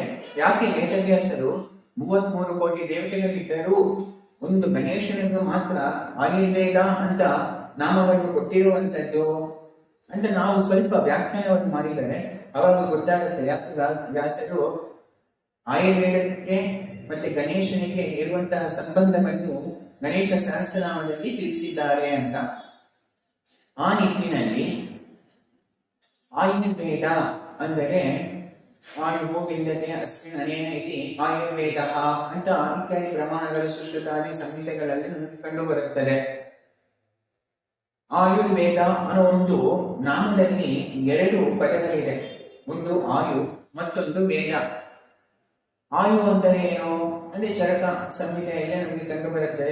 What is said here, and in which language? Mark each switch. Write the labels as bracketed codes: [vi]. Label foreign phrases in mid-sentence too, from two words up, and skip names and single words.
[kn] ಯಾಕೆ ವೇದವ್ಯಾಸರು 33 ಕೋಟಿ ದೇವತೆಗಳಿದ್ದರೂ ಒಂದು ಗಣೇಶನಿಗೆ ಮಾತ್ರ ಆಯುರ್ವೇದ ಅಂತ ನಾಮವನ್ನು ಕೊಟ್ಟಿರುವಂತದ್ದು ಅಂತ ನಾವು ಸ್ವಲ್ಪ ವ್ಯಾಖ್ಯಾನವನ್ನು ಮಾಡಿದರೆ ಅವಾಗ ಗೊತ್ತಾಗುತ್ತೆ ಯಾಕೆ ವ್ಯಾಸರು ಆಯುರ್ವೇದಕ್ಕೆ ಮತ್ತೆ ಗಣೇಶನಿಗೆ ಇರುವಂತಹ ಸಂಬಂಧವನ್ನು ಗಣೇಶ ಸಹಸ್ರನಾಮದಲ್ಲಿ ತಿಳಿಸಿದ್ದಾರೆ ಅಂತ. ಆ ನಿಟ್ಟಿನಲ್ಲಿ ಆಯುರ್ವೇದ ಅಂದರೆ [sa] ಆಯುವು ವಿಂದತೆ ಅಸ್ಮಿನ್ ಅನೇನ ಇತಿ ಆಯುರ್ವೇದ [kn] ಅಂತ ಇತ್ಯಾದಿ ಪ್ರಮಾಣಗಳು ಸುಶ್ರುತಾದಿ ಸಂಹಿತೆಗಳಲ್ಲಿ ನಮಗೆ ಕಂಡು ಬರುತ್ತದೆ. ಆಯುರ್ವೇದ ಅನ್ನೋ ಒಂದು ನಾಮದಲ್ಲಿ 2 ಪದಗಳಿದೆ. ಒಂದು ಆಯು, ಮತ್ತೊಂದು ವೇದ. ಆಯು ಅಂದರೆ ಏನು ಅಂದ್ರೆ ಚರಕ ಸಂಹಿತೆಯಲ್ಲಿ ನಮಗೆ ಕಂಡು ಬರುತ್ತದೆ.